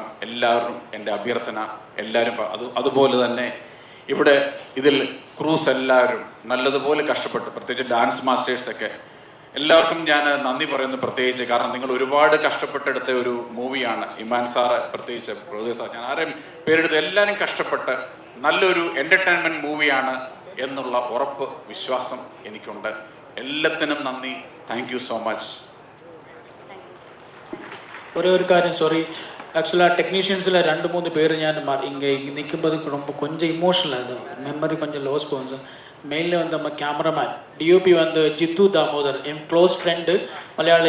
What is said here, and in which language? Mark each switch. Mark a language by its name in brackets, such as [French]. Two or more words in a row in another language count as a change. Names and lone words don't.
[Malayalam] എല്ലാവരും എൻ്റെ അഭ്യർത്ഥന, എല്ലാവരും അതുപോലെ തന്നെ ഇവിടെ ഇതിൽ ക്രൂസ് എല്ലാവരും നല്ലതുപോലെ കഷ്ടപ്പെട്ടു, പ്രത്യേകിച്ച് ഡാൻസ് മാസ്റ്റേഴ്സൊക്കെ എല്ലാവർക്കും ഞാൻ നന്ദി പറയുന്നു പ്രത്യേകിച്ച്. കാരണം നിങ്ങൾ ഒരുപാട് കഷ്ടപ്പെട്ടെടുത്ത ഒരു മൂവിയാണ്. ഇമാൻ സാറ് പ്രത്യേകിച്ച്, പ്രൊഡ്യൂസർ, ഞാൻ ആരെയും പേരെടുത്ത് എല്ലാവരും കഷ്ടപ്പെട്ട് നല്ലൊരു എൻ്റർടൈൻമെൻറ്റ് മൂവിയാണ് എന്നുള്ള ഉറപ്പ്, വിശ്വാസം എനിക്കുണ്ട്. എല്ലാത്തിനും നന്ദി. [English] thank you so much. [Tamil] ஒரு காரியம் சாரி, ஆக்சுவலாக டெக்னீஷியன்ஸில் 2-3 பேர் ஞான் இங்கே நிற்கும்போது ரொம்ப கொஞ்சம் இமோஷனல், அது மெமரி கொஞ்சம் லாஸ் போகும் சார். மெயினில் வந்து நம்ம [English] cameraman DOP [Tamil] வந்து ஜித்து தாமோதர், என் [English] close friend [Tamil] மலையாளி.